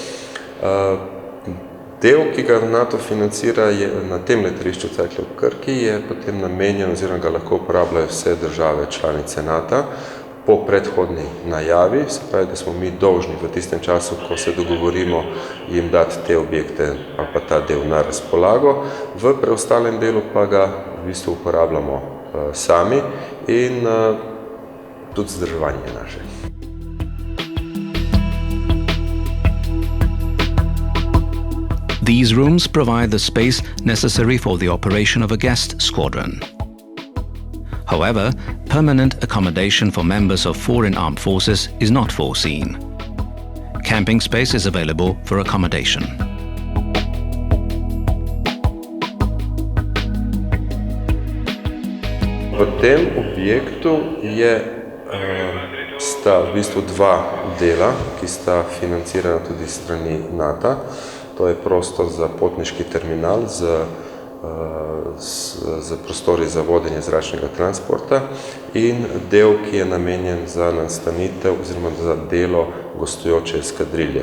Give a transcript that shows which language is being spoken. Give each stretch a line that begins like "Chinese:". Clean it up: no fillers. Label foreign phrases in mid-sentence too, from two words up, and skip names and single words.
Slovenian: Del, ki ga NATO financira na tem letališču Cerklje v Krki, je potem namenjen oziroma ga lahko uporabljajo vse države članice NATO po predhodni najavi, se pravi, da smo mi dolžni v tistem času, ko se dogovorimo, jim dati te objekte ali pa ta del na razpolago, v preostalem delu pa ga v bistvu uporabljamo sami in tudi vzdrževanje naše.
English: These rooms provide the space necessary for the operation of a guest squadron. However, permanent accommodation for members of foreign armed forces is not foreseen. Camping space is available for accommodation.
Slovenian: V tem objektu sta v bistvu dva dela, ki sta financirana tudi strani NATO. To je prostor za potniški terminal z prostori za vodenje zračnega transporta in del, ki je namenjen za nastanitev oziroma za delo gostujoče eskadrilje.